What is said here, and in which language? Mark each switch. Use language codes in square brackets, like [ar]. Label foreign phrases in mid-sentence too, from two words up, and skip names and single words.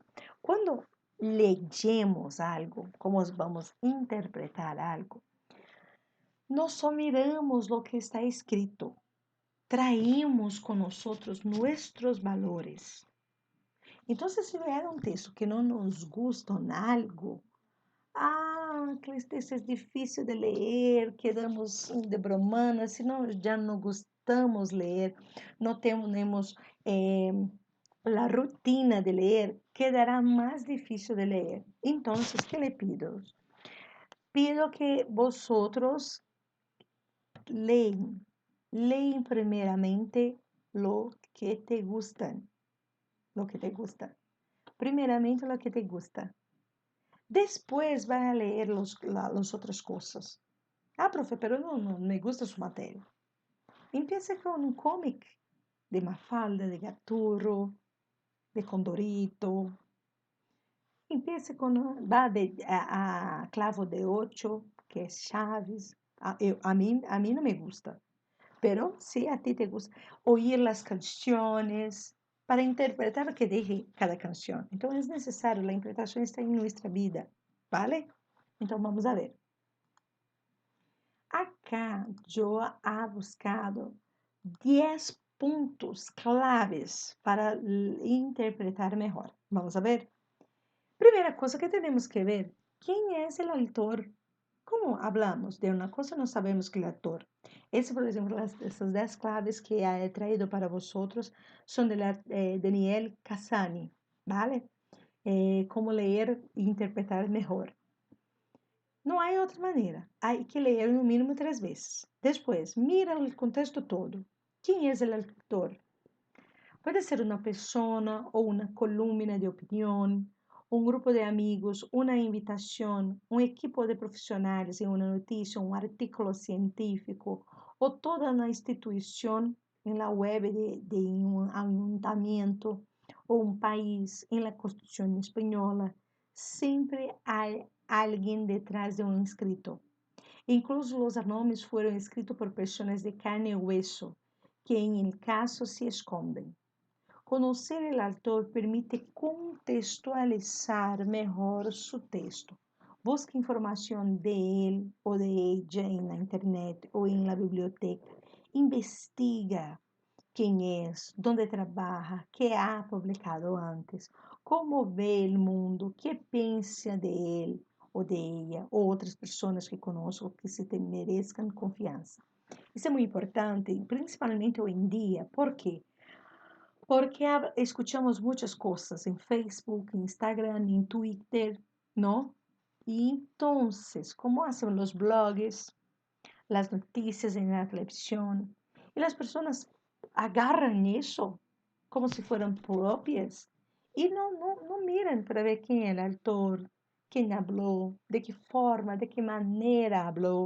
[es] Cuando leemos algo, como vamos a interpretar algo, no só miramos lo que está escrito, traímos con nosotros nuestros valores. Entonces, si vier un texto que no nos gusta en algo, [pt] aquele texto é difícil de ler, [es] quedamos de bromana, [pt] se não já não gostamos ler, não temos a rutina de ler, quedará mais difícil de ler. Então, [es] que le pido? Pido que vosotros [pt] leem primeiramente [es] lo que te gustan, lo que te gusta. Primeiramente lo que te gusta. Después van a leer las otras cosas. Profe, pero no me gusta su materia. Empiece con un cómic de Mafalda, de Gaturro, de Condorito. Empiece con, va a Clavo de Ocho, que es Chaves. A mí no me gusta, pero si a ti te gusta, oír las canciones para interpretar lo que dije cada canción. Entonces es necesario, la interpretación está en nuestra vida, ¿vale? [pt] Então vamos a ver. Acá eu [es] ha buscado [pt] 10 pontos claves para interpretar melhor. [es] Vamos a ver? [pt] Primeira coisa que temos que ver, quem é o autor? [es] Como hablamos [pt] de uma coisa, não sabemos que é o autor. Esse, por exemplo, essas 10 claves [es] que he traído para vosotros [pt] são de Daniel Cassani, ¿vale? Como ler e interpretar melhor. Não há outra maneira. Há que ler no mínimo 3 vezes. Depois, mira o contexto todo. Quem é o autor? Pode ser uma pessoa ou uma coluna de opinião, um grupo de amigos, uma invitação, um equipo de profissionais em uma notícia, um artículo científico, ou toda uma instituição em la web de um ayuntamiento ou um país em la Constituição espanhola. Sempre há alguém detrás de um escrito. Incluso os nomes foram escritos por pessoas de carne e hueso, que em [es] el caso se esconden. [pt] Conocer o autor permite contextualizar melhor seu texto. Busque informação de ele ou de ella na internet ou em la biblioteca. Investiga quem é, onde trabalha, que [es] ha publicado [pt] antes, como vê o mundo, que pensa de ele ou de ella, ou outras pessoas que conosco que se te mereçam confiança. Isso é muito importante, principalmente hoje em dia. Por quê? [es] Porque escuchamos muchas cosas en Facebook, en Instagram, en Twitter, ¿no? Y entonces, ¿cómo hacen los blogs, las noticias en la televisión? Y las personas agarran eso como si fueran propias y no miran para ver quién es el autor, quién habló, de qué forma, de qué manera habló.